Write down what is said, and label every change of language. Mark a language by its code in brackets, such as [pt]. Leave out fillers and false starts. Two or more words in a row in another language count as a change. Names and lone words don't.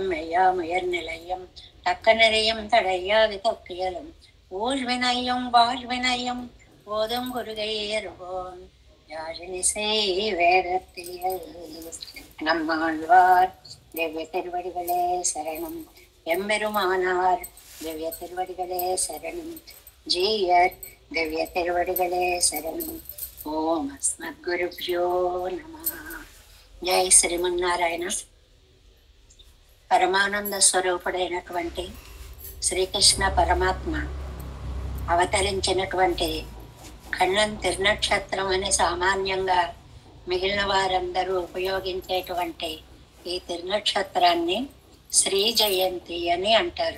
[ta] மெய்யாமுயர் நிலையம் தக்க நிறையும் தடையாது தொக்கியலும் ஊழ்வினையும் வாழ்வினையும் போதும் குருகையேறுவோம் யாழினிசை வேதத்தியல் நம்மாழ்வார் திவ்ய திருவடிகளே சரணம் எம்பெருமானார் திவ்ய திருவடிகளே சரணம் ஜீயர் திவ்ய திருவடிகளே சரணம். [sa] ओम् अस्मद्गुरुभ्यो नमः. [te] జై శ్రీమన్నారాయణ. పరమానంద స్వరూపుడైనటువంటి శ్రీకృష్ణ పరమాత్మ అవతరించినటువంటి ఖండం తిరునక్షత్రం అని సామాన్యంగా మిగిలిన వారందరూ ఉపయోగించేటువంటి ఈ తిరునక్షత్రాన్ని శ్రీ జయంతి అని అంటారు.